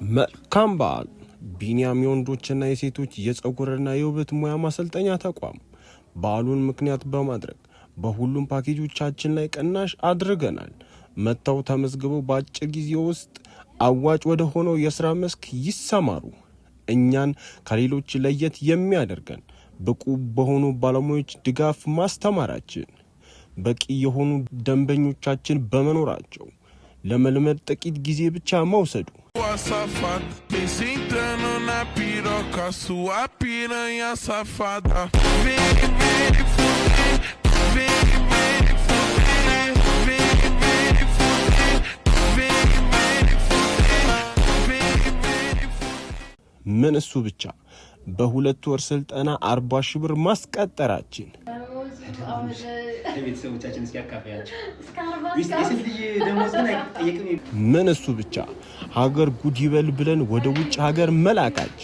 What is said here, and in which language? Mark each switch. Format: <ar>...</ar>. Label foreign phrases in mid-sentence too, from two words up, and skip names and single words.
<am>መልካም በዓል ቢኒያም የወንዶችና የሴቶች የፀጉርና የውበት ሙያ ማሰልጠኛ ተቋም በዓሉን ምክንያት በማድረግ በሁሉም ፓኬጆቻችን ላይ ቅናሽ አድርገናል። መተው ተመዝግበው በአጭር ጊዜ ውስጥ አዋጭ ወደ ሆነው የሥራ መስክ ይሰማሩ። እኛን ከሌሎች ለየት የሚያደርገን ብቁ በሆኑ ባለሙያዎች ድጋፍ ማስተማራችን፣ በቂ የሆኑ ደንበኞቻችን በመኖራቸው፣ ለመልመድ ጥቂት ጊዜ ብቻ መውሰዱ።</am> <pt>Safada, pense entrando na piroca, sua piranha safada. Vem me fuder, vem me fuder, vem me fuder, vem me fuder, vem me fuder.</pt> <am>ምን እሱ ብቻ በሁለት ወር ስልጠና 40 ሺህ ብር ማስቀጠራችን ቤተሰቦቻችን እስኪያካፈያቸው ደሞዝ ግን አይጠየቅም። ምን እሱ ብቻ ሀገር ጉድ ይበል ብለን ወደ ውጭ ሀገር መላካችን</am>